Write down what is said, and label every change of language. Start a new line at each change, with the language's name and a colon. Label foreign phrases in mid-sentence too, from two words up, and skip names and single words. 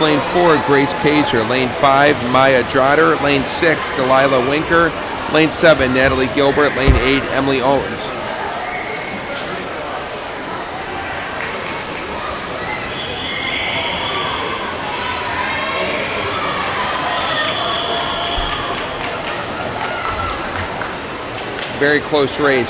English: Lane 4, Grace Cager. Lane 5, Maya Drotter. Lane 6, Delilah Winker. Lane 7, Natalie Gilbert. Lane 8, Emily Owens. Very close race.